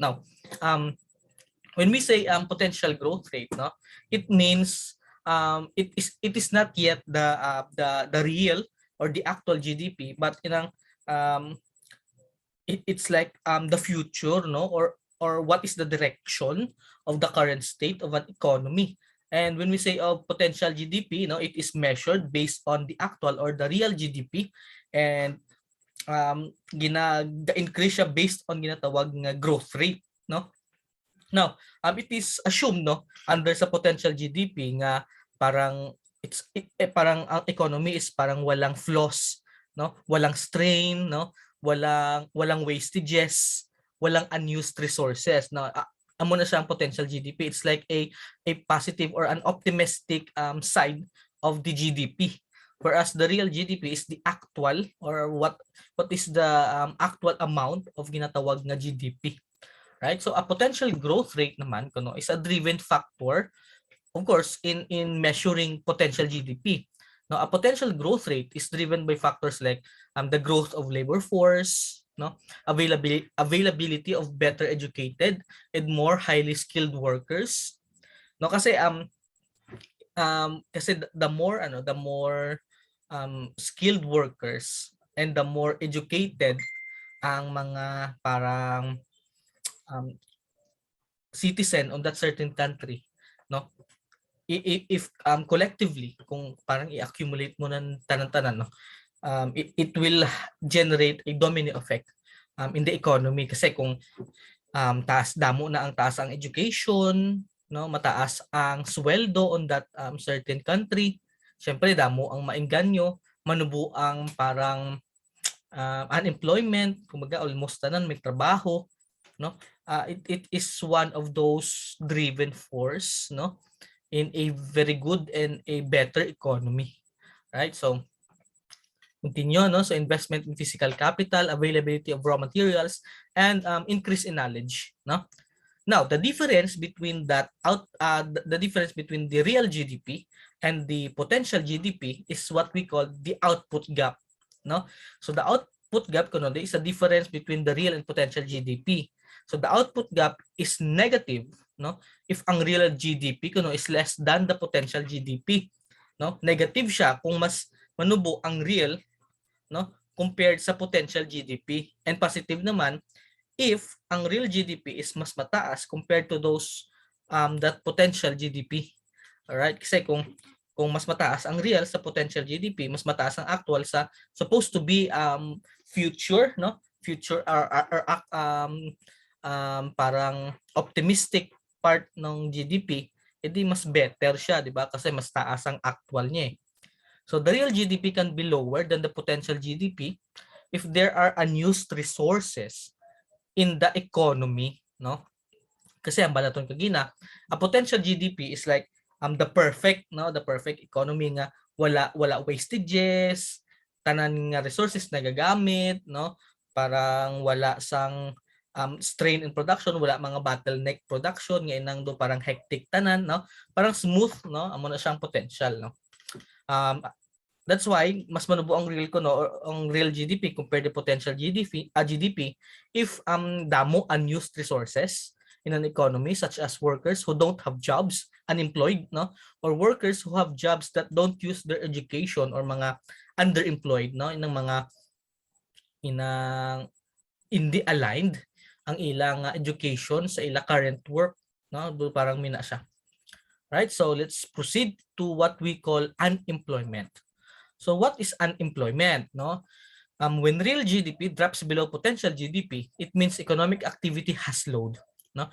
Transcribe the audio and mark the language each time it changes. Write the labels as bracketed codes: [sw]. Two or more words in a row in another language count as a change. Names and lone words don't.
[en] Now, when we say potential growth rate, no, it means it is not yet the real or the actual GDP, but it's like the future, no, or what is the direction of the current state of an economy. And when we say of potential GDP, no, it is measured based on the actual or the real GDP, and increase siya based on [hil] ginatawag nga [en] growth rate, no. Now, it is assumed no under sa potential GDP nga [tl] parang parang ang [en] economy is [tl] parang walang [en] flaws, no? [tl] Walang strain, no? Walang wastages, walang unused resources, no? [hil] Amo na siya ang potential GDP. [en] It's like a positive or an optimistic side of the GDP. Whereas the real GDP is the actual or what is the actual amount of [hil] ginatawag nga [en] GDP. Right? So a potential growth rate [hil] naman kuno [en] is a driven factor, of course, in measuring potential GDP. Now, a potential growth rate is driven by factors like the growth of labor force, no, availability of better educated and more highly skilled workers. No, kasi the more skilled workers and the more educated [tl] ang mga parang [en] citizen of that certain country, no, if collectively [tl] kung parang i-accumulate mo ng tanan-tanan, [en] no, it will generate a domino effect in the economy. [tl] Kasi kung taas ang education, no, mataas ang sweldo [en] on that certain country, [hil] syempre damo ang maengganyo, manubo ang parang unemployment, kumbaga almost tanan may trabaho, no. [en] It is one of those driven force, no, in a very good and a better economy, right? So continue, no, so investment in physical capital, availability of raw materials, and increase in knowledge, no. Now the difference between the difference between the real GDP and the potential GDP is what we call the output gap, no. So the output gap kuno is a difference between the real and potential GDP. So the output gap is negative, no, if ang real GDP kuno is less than the potential GDP, no. Negative [hil] siya kung mas manubo ang real, [en] no, compared sa potential GDP, and positive naman if ang real GDP is mas mataas compared to those that potential GDP. Alright? [tl] Kasi kung mas mataas ang real sa potential GDP, mas mataas ang actual sa [en] supposed to be future, [tl] no? Future or parang optimistic part ng GDP, edi [en] mas better [tl] siya, di ba? [hil] Kasi mas taas ang actual niya eh. [en] So the real GDP can be lower than the potential GDP if there are unused resources in the economy, no? [hil] Kasi ang balaton kagina, [en] a potential GDP is like the perfect, no, the perfect economy [hil] nga wala wastages, tanan nga resources nagagamit, [en] no? [hil] Parang wala sang strain in production, wala mga bottleneck production, nga inang do parang hectic tanan, no? [tl] Parang smooth, no? [hil] Amo na siyang potential, no? [en] That's why [hil] mas manubo ang real ko, [en] no, ang real GDP compared to potential GDP if damo unused resources in an economy, such as workers who don't have jobs, unemployed, no, or workers who have jobs that don't use their education, or mga underemployed, no, [hil] inang mga hindi aligned ang ilang education sa ilang current work, no, parang mina siya. [en] Right? So let's proceed to what we call unemployment. So what is unemployment, no? When real GDP drops below potential GDP, it means economic activity has slowed, no?